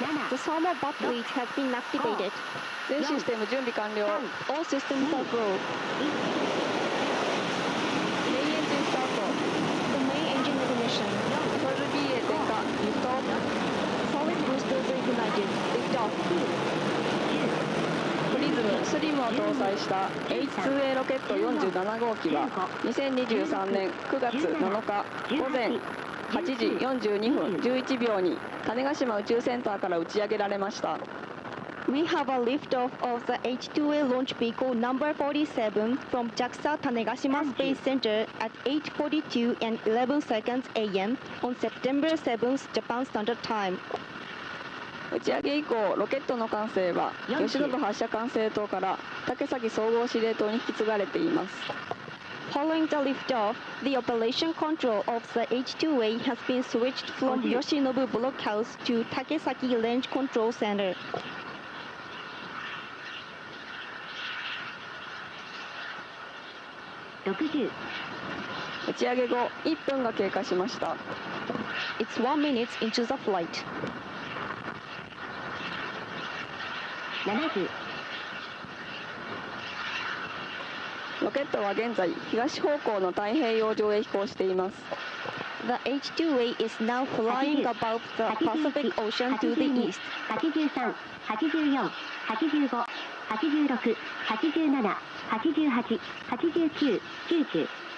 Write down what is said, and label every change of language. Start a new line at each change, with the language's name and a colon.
English: The thermal batteries have been activated.
Japanese: 全システム準備完了。
English: All systems are go.
Japanese: メインエンジンスタート。
English: Solid boosters ignited. Lift off.
Japanese: プリズムスリムを搭載した H2A ロケット47号機は2023年9月7日午前8時42分11秒に種子島宇宙センターから打ち上げられました。
English: We have a liftoff of the H2A launch vehicle number 47 from JAXA Tanegashima Space Center at 8:42 and 11 seconds a.m. on September 7th Japan Standard Time.
Japanese: 打ち上げ以降ロケットの管制は吉信発射管制塔から竹崎総合司令塔に引き継がれています。
English: Following the liftoff, the operation control of the H2A has been switched from Yoshinobu Blockhouse to Takesaki Range Control Center.
Japanese: 60 打ち上げ後1分が経過しました。
English: It's 1 minute into the flight.
Japanese: 70 ロケットは現在東方向の太平洋上へ飛行しています。
English: The H2A is now flying above the Pacific Ocean to the east.
Japanese: 83 84 85 86 87 88 89 90